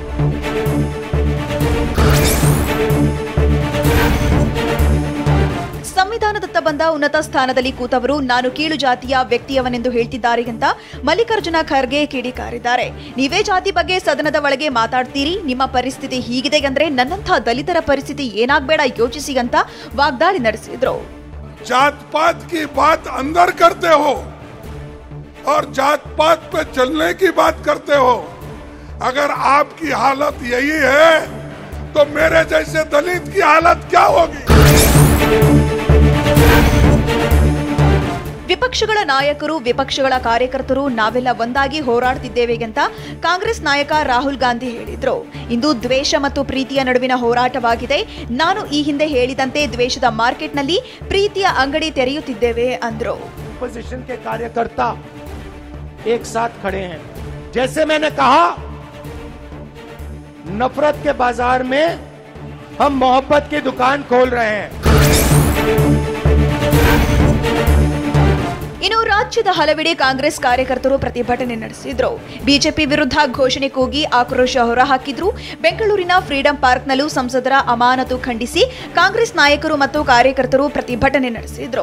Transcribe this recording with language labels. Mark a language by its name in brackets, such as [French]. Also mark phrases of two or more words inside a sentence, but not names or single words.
[Kannada] ಸಂವಿಧಾನದತ್ತ ಬಂದ ಉನ್ನತ ಸ್ಥಾನದಲ್ಲಿ ಕೂತವರು ನಾನು ಕೀಳು ಜಾತಿಯ ವ್ಯಕ್ತಿಯವನೆಂದು ಹೇಳ್ತಿದ್ದಾರೆ ಅಂತ ಮಲ್ಲಿಕಾರ್ಜುನ ಖರ್ಗೆ ಕಿಡಿಕಾರಿದ್ದಾರೆ. ನೀವೇ ಜಾತಿ ಬಗ್ಗೆ ಸದನದ ಒಳಗೆ ಮಾತಾಡ್ತೀರಿ, ನಿಮ್ಮ ಪರಿಸ್ಥಿತಿ ಹೀಗಿದೆ ಅಂದ್ರೆ ನನ್ನಂಥ ದಲಿತರ ಪರಿಸ್ಥಿತಿ ಏನಾಗಬೇಡ ಯೋಚಿಸಿ ಅಂತ ವಾಗ್ದಾಳಿ ನಡೆಸಿದ್ರು. [Hindi] जात पात की बात अंदर करते हो और जात पात पे चलने की बात करते हो. अगर आपकी हालत यही है तो मेरे जैसे दलित की हालत क्या होगी? [Kannada] ವಿಪಕ್ಷಗಳ ನಾಯಕರು ವಿಪಕ್ಷಗಳ ಕಾರ್ಯಕರ್ತರು ನಾವೆಲ್ಲ ಒಂದಾಗಿ ಹೋರಾಡ್ತಿದ್ದೇವೆ ಅಂತ ಕಾಂಗ್ರೆಸ್ ನಾಯಕ ರಾಹುಲ್ ಗಾಂಧಿ ಹೇಳಿದ್ರು. ಇಂದು ದ್ವೇಷ ಮತ್ತು ಪ್ರೀತಿಯ ನಡುವಿನ ಹೋರಾಟವಾಗಿದೆ. ನಾನು ಈ ಹಿಂದೆ ಹೇಳಿದಂತೆ ದ್ವೇಷದ ಮಾರ್ಕೆಟ್ನಲ್ಲಿ ಪ್ರೀತಿಯ ಅಂಗಡಿ ತೆರೆಯುತ್ತಿದ್ದೇವೆ ಅಂದ್ರು. [Hindi] अपोजिशन के कार्यकर्ता एक साथ खड़े हैं. जैसे मैंने कहा, नफरत के बाजार में हम मोहब्बत की दुकान खोल रहे हैं. [Kannada] ಇನ್ನು ರಾಜ್ಯದ ಹಲವೆಡೆ ಕಾಂಗ್ರೆಸ್ ಕಾರ್ಯಕರ್ತರು ಪ್ರತಿಭಟನೆ ನಡೆಸಿದ್ರು. ಬಿಜೆಪಿ ವಿರುದ್ಧ ಘೋಷಣೆ ಕೂಗಿ ಆಕ್ರೋಶ ಹೊರಹಾಕಿದ್ರು. ಬೆಂಗಳೂರಿನ ಫ್ರೀಡಂ ಪಾರ್ಕ್ನಲ್ಲೂ ಸಂಸದರ ಅಮಾನತು ಖಂಡಿಸಿ ಕಾಂಗ್ರೆಸ್ ನಾಯಕರು ಮತ್ತು ಕಾರ್ಯಕರ್ತರು ಪ್ರತಿಭಟನೆ ನಡೆಸಿದ್ರು.